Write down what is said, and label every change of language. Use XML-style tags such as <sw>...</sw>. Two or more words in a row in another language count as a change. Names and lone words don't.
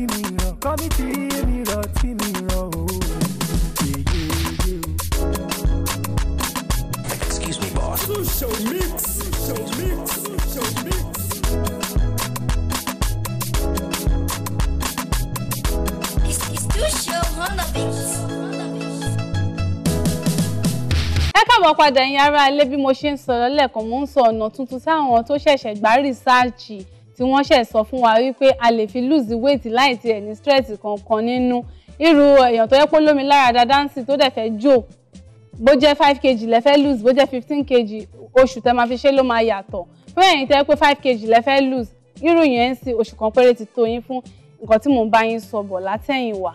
<en>Excuse me, boss. Show mix. It's too show on the beat.</en> <yo>Ẹ káàbọ̀ padà ẹ̀yin ará ilé bí mo ṣe ń sọ̀rọ̀ lẹ́ẹ̀kan mo ń sọ ọ̀nà tuntun sáwọn tó ṣẹ̀ṣẹ̀ gbá rìsáàchì tí wọ́n ṣẹ̀ sọ fún wa wípé a lè fi</yo> <en>lose weight</en> <yo>láì tiẹ̀ ní stress kankan nínú. Irú èèyàn tó yẹ pé lómi lára dáadáa ń sì tó dẹ̀ fẹ́ jò bó jẹ́ 5 kg lẹ fẹ́ lose bó jẹ́ 15 kg oṣù tẹ́ máa fi ṣe ló máa yàtọ̀. Fún ẹ̀yin tẹ́ pé 5 kg lẹ fẹ́ lose irú yẹn ń sì oṣù kan péré ti tó yín fún nǹkan tí mò ń bá yín sọ bọ̀ látẹ̀yìn wá.</yo>